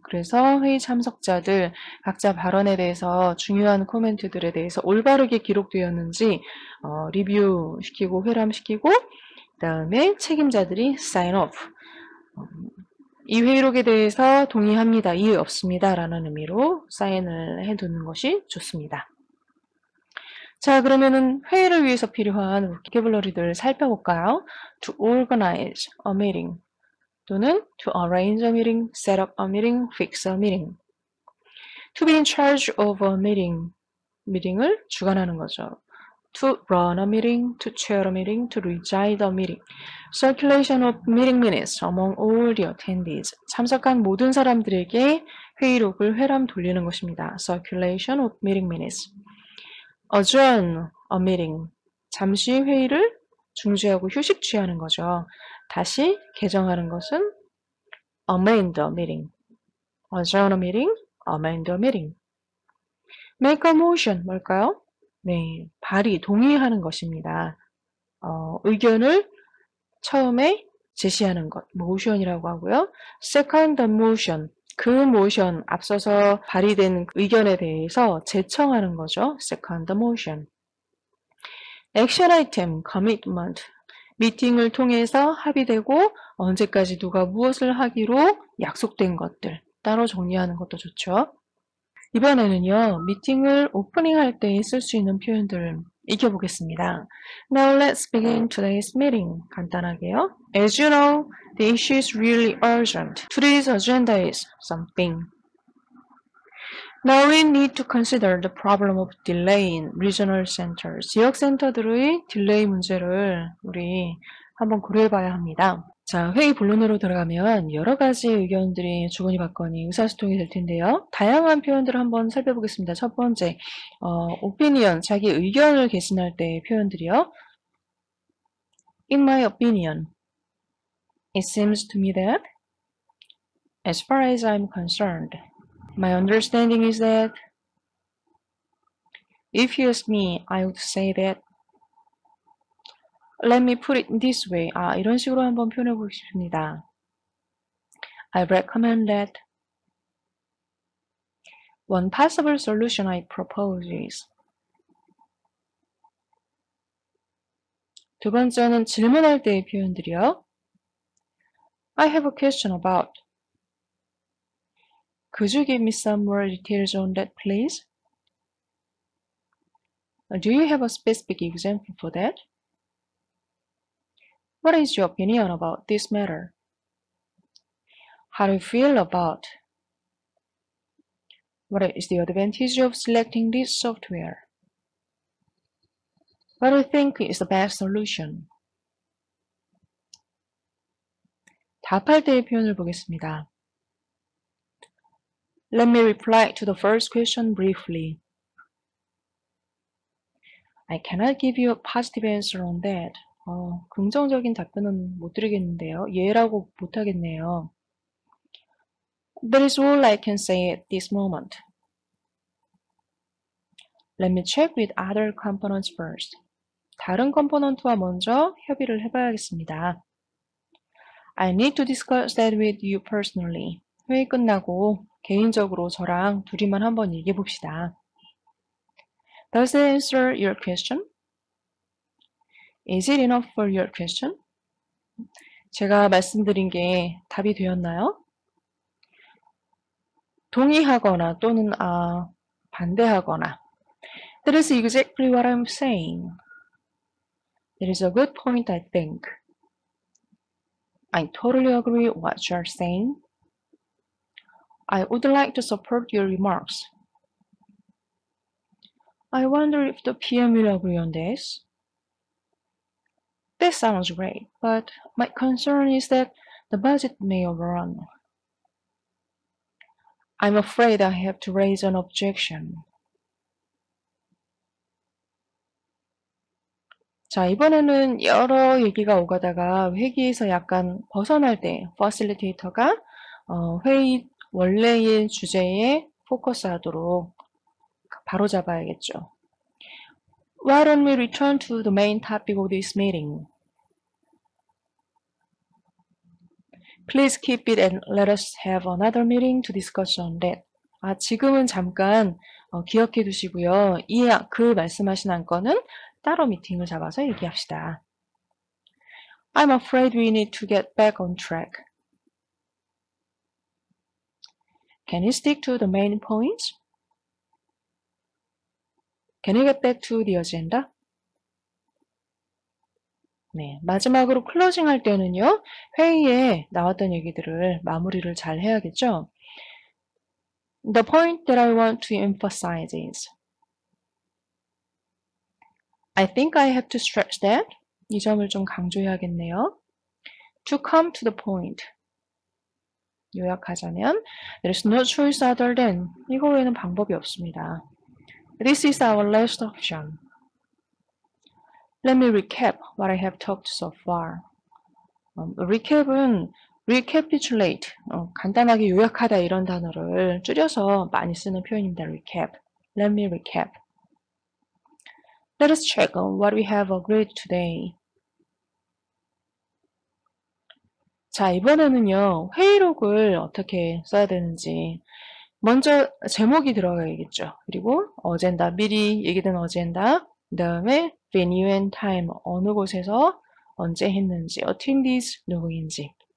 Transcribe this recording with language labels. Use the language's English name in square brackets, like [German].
[Korean] 그래서 회의 참석자들 각자 발언에 대해서 중요한 코멘트들에 대해서 올바르게 기록되었는지 리뷰시키고 회람시키고 그다음에 책임자들이 [English] sign off, [Korean] 이 회의록에 대해서 동의합니다, 이의 없습니다 라는 의미로 사인을 해두는 것이 좋습니다. 자, 그러면은 회의를 위해서 필요한 보캐블러리들을 살펴볼까요? [English] To organize a meeting [Korean] 또는 [English] to arrange a meeting, set up a meeting, fix a meeting. To be in charge of a meeting, [Korean] 미팅을 주관하는 거죠. [English] To run a meeting, to chair a meeting, to preside a meeting. Circulation of meeting minutes among all the attendees. [Korean] 참석한 모든 사람들에게 회의록을 회람 돌리는 것입니다. [English] Circulation of meeting minutes. Adjourn a meeting. [Korean] 잠시 회의를 중지하고 휴식 취하는 거죠. 다시 개정하는 것은 [English] amend a meeting. Adjourn a meeting, amend a meeting. Make a motion, [Korean] 뭘까요? 네, 발의, 동의하는 것입니다. 의견을 처음에 제시하는 것, motion이라고 하고요. [English] Second motion, [Korean] 그 모션, 앞서서 발의된 의견에 대해서 제청하는 거죠. [English] Second motion. Action item, commitment, [Korean] 미팅을 통해서 합의되고 언제까지 누가 무엇을 하기로 약속된 것들, 따로 정리하는 것도 좋죠. 이번에는요, 미팅을 오프닝할 때 쓸 수 있는 표현들을 익혀보겠습니다. [English] Now let's begin today's meeting. [Korean] 간단하게요. [English] As you know, the issue is really urgent. Today's agenda is something. Now we need to consider the problem of delay in regional centers. [Korean] 지역 센터들의 딜레이 문제를 우리 한번 고려해봐야 합니다. 자, 회의 본론으로 들어가면 여러 가지 의견들이 주거니 받거니 의사소통이 될 텐데요. 다양한 표현들을 한번 살펴보겠습니다. 첫 번째, opinion, 자기 의견을 개진할 때의 표현들이요. [English] In my opinion, it seems to me that, as far as I'm concerned, my understanding is that, if you ask me, I would say that, let me put it this way. [Korean] 이런 식으로 한번 표현해 보고 싶습니다. [English] I recommend that. One possible solution I propose is. [Korean] 두 번째는 질문할 때의 표현들이요. [English] I have a question about. Could you give me some more details on that, please? Do you have a specific example for that? What is your opinion about this matter? How do you feel about? What is the advantage of selecting this software? What do you think is the best solution? [Korean] 답할 때의 표현을 보겠습니다. [English] Let me reply to the first question briefly. I cannot give you a positive answer on that. [Korean] 긍정적인 답변은 못 드리겠는데요. 예라고 못 하겠네요. [English] That is all I can say at this moment. Let me check with other components first. [Korean] 다른 컴포넌트와 먼저 협의를 해봐야겠습니다. [English] I need to discuss that with you personally. [Korean] 회의 끝나고 개인적으로 저랑 둘이만 한번 얘기해 봅시다. [English] Does that answer your question? Is it enough for your question? [Korean] 제가 말씀드린 게 답이 되었나요? 동의하거나 또는 반대하거나. [English] That is exactly what I'm saying. That is a good point, I think. I totally agree with what you're saying. I would like to support your remarks. I wonder if the PM will agree on this. That sounds great, but my concern is that the budget may overrun. I'm afraid I have to raise an objection. [Korean] 자, 이번에는 여러 얘기가 오가다가 회기에서 약간 벗어날 때 퍼실리테이터가 회의 원래의 주제에 포커스하도록 바로 잡아야겠죠. [English] Why don't we return to the main topic of this meeting? Please keep it and let us have another meeting to discuss on that. [Korean] 지금은 잠깐 기억해 두시고요. 그 말씀하신 안건은 따로 미팅을 잡아서 얘기합시다. [English] I'm afraid we need to get back on track. Can you stick to the main points? Can you get back to the agenda? [Korean] 네, 마지막으로 클로징 할 때는요. 회의에 나왔던 얘기들을 마무리를 잘 해야겠죠. [English] The point that I want to emphasize is I think I have to stress that. [Korean] 이 점을 좀 강조해야겠네요. [English] To come to the point. [Korean] 요약하자면 [English] There is no choice other than. [Korean] 이거 외에는 방법이 없습니다. [English] This is our last option. Let me recap what I have talked so far. [Korean] recap은 recapitulate, 간단하게 요약하다 이런 단어를 줄여서 많이 쓰는 표현입니다. [English] recap. Let me recap. Let us check on what we have agreed today. [Korean] 자, 이번에는요. 회의록을 어떻게 써야 되는지 먼저 제목이 들어가야겠죠. 그리고 어젠다, 미리 얘기된 어젠다, 그 다음에 [English] venue and time, [Korean] 어느 곳에서 언제 했는지, attendees 누구인지.